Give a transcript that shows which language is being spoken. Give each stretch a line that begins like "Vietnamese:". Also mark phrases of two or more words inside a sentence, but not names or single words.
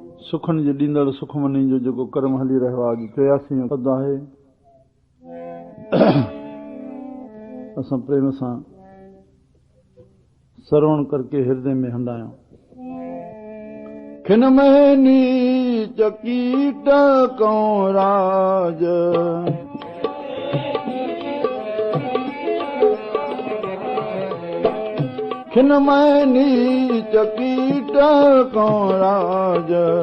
Sindhi: सुखनि जे ॾींदड़ सुखमनी जो जेको कर्म हली रहियो आहे, 83 पद आहे। असां प्रेम सां श्रवण करके हृदय में हंडायूं।
Punjabi: खिन में नीच कीट कौं राज, खिन में नीच कीट कौं राज,